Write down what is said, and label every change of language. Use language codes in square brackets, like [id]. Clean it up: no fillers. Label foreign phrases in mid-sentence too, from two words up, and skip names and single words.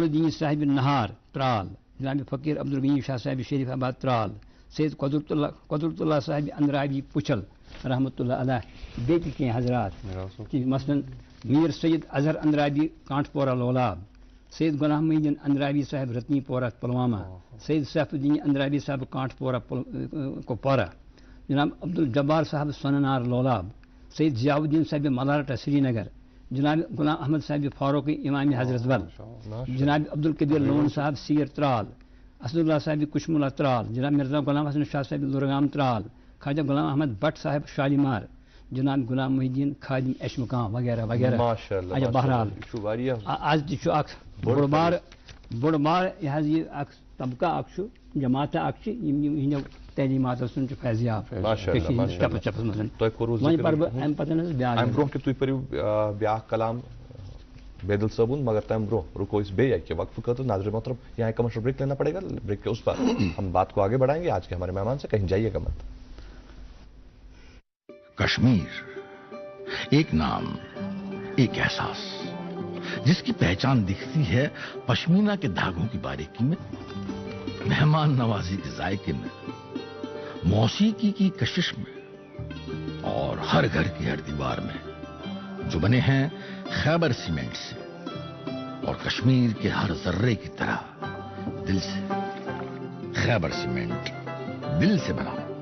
[ur] الدین صاحب نہار ترال جناب فقیر عبدالغنی شاہ صاحب شریف آباد ترال سید قدرت اللہ صاحب اندرابی پچھل رحمۃ اللہ علیہ بیٹی کے حضرات مثلاً میر سید اظہر اندرابی کانٹ پورہ لولاب سید غلام محدین اندرابی صاحب رتنی پورہ پلوامہ سید سیف الدین اندرابی صاحب کانٹ پورہ کپوارہ جناب عبدالجبار صاحب سننار لولاب سید ضیاء الدین صاحب ملارٹہ سری نگر جناب غلام احمد صاحب فاروقی امام حضرت بل جناب عبدالقدیر لون صاحب سیر ترال اسد اللہ صاحب کشملہ ترال جناب مرزا غلام حسن شاہ صاحب لرگام ترال خواجہ غلام احمد بٹ صاحب شالیمار جناب غلام محی الدین خادم اشمقام وغیرہ وغیرہ بہرحال [ks] آج تہ بوڑ بار یہ طبقہ اخ جماعت اخ ہندو تعلیمات سن فیضیاب چپس مز وۄنۍ پرٕ بہٕ امہِ پتہٕ حظ بیٛاکھ امہِ برونٛہہ کہِ تُہۍ پٔرِو بیٛاکھ کلام بیدل صٲبُن مگر تمہِ برونٛہہ رُکو أسۍ بیٚیہِ اکہِ وقفہٕ خٲطرٕ [ur] ناظرین محترم یہاں کمرشل بریک لینا پڑے گا بریک کے اس پر ہم بات کو آگے بڑھائیں گے آج کے ہمارے مہمان سے کہیں جائیے گا مت کشمیر ایک نام ایک احساس جس کی پہچان دکھتی ہے پشمینہ کے دھاگوں کی باریکی میں مہمان نوازی کے ذائقے میں موسیقی کی کشش میں اور ہر گھر کی ہر دیوار میں جو بنے ہیں خیبر سیمنٹ سے اور کشمیر کے ہر ذرے کی طرح دل سے خیبر سیمنٹ دل سے بنا